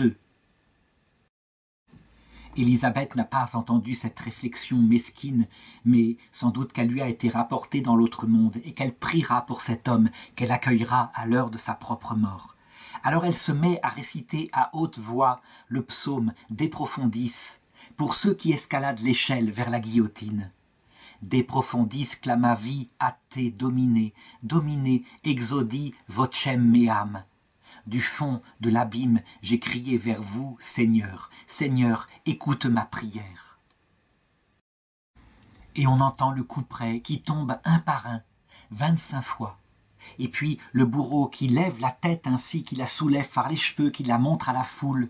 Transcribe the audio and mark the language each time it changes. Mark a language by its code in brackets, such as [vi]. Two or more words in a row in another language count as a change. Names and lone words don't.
[fr] » Élisabeth n'a pas entendu cette réflexion mesquine, mais sans doute qu'elle lui a été rapportée dans l'autre monde et qu'elle priera pour cet homme qu'elle accueillera à l'heure de sa propre mort. Alors elle se met à réciter à haute voix le psaume De profundis pour ceux qui escaladent l'échelle vers la guillotine. [la] De profundis clamavi a te domine, domine exodi vocem meam. [fr] Du fond de l'abîme, j'ai crié vers vous, Seigneur. Seigneur, écoute ma prière. Et on entend le couperet qui tombe un par un, 25 fois. Et puis le bourreau qui lève la tête ainsi, qui la soulève par les cheveux, qui la montre à la foule.